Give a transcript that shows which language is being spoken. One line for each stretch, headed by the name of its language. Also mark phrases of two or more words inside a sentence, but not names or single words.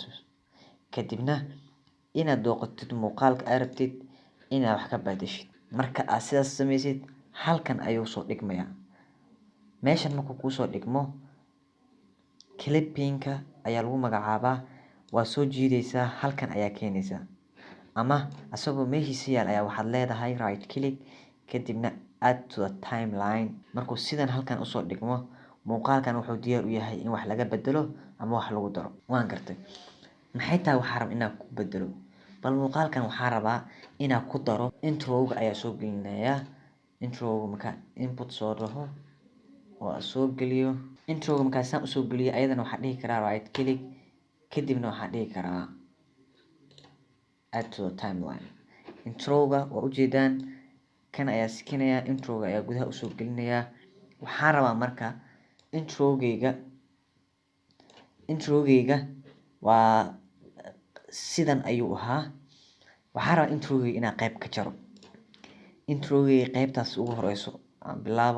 Somali: Kadibna inaad dooqatid muuqaalka aad rabtid inaad wax ka bedeshid. Marka aad sidaas sameysid, halkan ayuu soo dhigmayaa. Meeshan markuu kuu soo dhigmo, clipping-ka ayaa lagu magacaabaa. Waa soo jiidaysaa, halkan ayaa keenaysaa. Ama asagoo meeshiisa yaal ayaa waxaad leedahay
English: right click
Somali: kadibna
English: add to the timeline.
Somali: Markuu sidan halkan usoo dhigmo, muuqaalkan wuxuu diyaar u yahay in wax laga bedelo ama wax lagu daro. Waan gartay. Maxay tahay waxaa rab inaan ku bedelo? Bal muuqaalkan waxaa rabaa inaan ku daro intro-ga ayaa soo gelinayaa. Intro-ga marka input soo dhaho oo soo geliyo. Intro-ga marka saan usoo geliyo ayadana waxaa dhihi karaa
English: right click
Somali: kadibna waxaa dhihi karaa
English: add to the timeline.
Somali: Intro-ga waa ujeedaan kan ayaa sikinaya, intro-ga ayaa gudaha usoo gelinayaa. Waxaan rabaa marka intro-gayga waa sidan ayuu ahaa. Waxaan rabaa intro-gayga inaan qayb ka jaro. Intro-gayga qaybtaas ugu horeyso aan bilaabo.